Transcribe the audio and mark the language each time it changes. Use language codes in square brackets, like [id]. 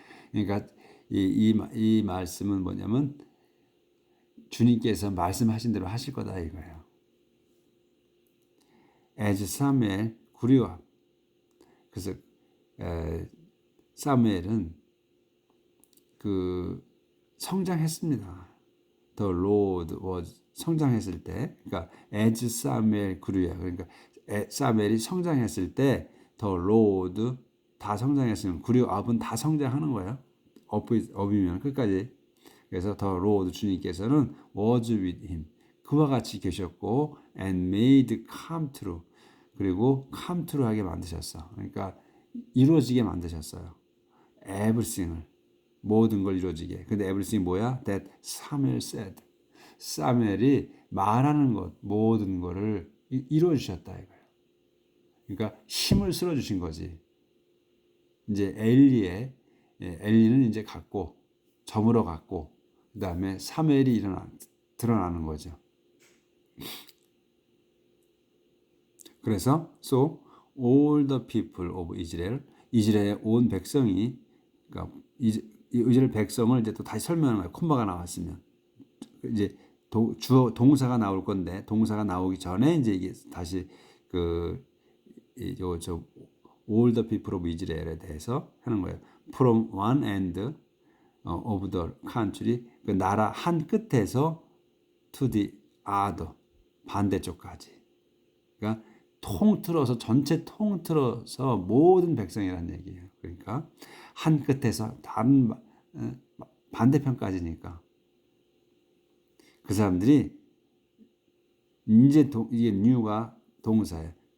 [ko] 그러니까 이 말씀은 뭐냐면 주님께서 말씀하신 대로 하실 거다 이거예요. [en] As Samuel grew up. [ko] 그래서 사무엘은 그 성장했습니다. [en] The Lord was [ko] 성장했을 때, 그러니까 as 사무엘 grew, 그러니까 사무엘이 성장했을 때 The Lord 다 성장했으면 grew up은 다 성장하는 거예요. up이면 끝까지. 그래서 The Lord 주님께서는 [en] was with him [ko] 그와 같이 계셨고 [en] and made come true [ko] 그리고 come true 하게 만드셨어. 그러니까 이루어지게 만드셨어요. everything을 모든 걸 이루어지게. 근데 everything 뭐야? [en] That Samuel said. [ko] 사무엘이 말하는 것 모든 거를 이루어 주셨다 이거예요. 그러니까 힘을 실어 주신 거지. 이제 엘리는 이제 갔고 저물어 갔고 그다음에 사무엘이 드러나는 거죠. 그래서 [en] so all the people of Israel [ko] 이스라엘의 온 백성이 그러니까 이스라엘 백성을 이제 또 다시 설명하는 거예요. 콤마가 나왔으면 이제 주어 동사가 나올 건데 동사가 나오기 전에 이제 이게 다시 저 [en] all the people of Israel [ko] 에 대해서 하는 거예요. [en] From one end of the country [ko] 그 나라 한 끝에서 [en] to the other 반대쪽까지. [ko] 그러니까 통틀어서 전체 통틀어서 모든 백성이라는 얘기예요. 그러니까 한 끝에서 다른 반대편까지니까 그 사람들이 이제 이게 new가 동사예요.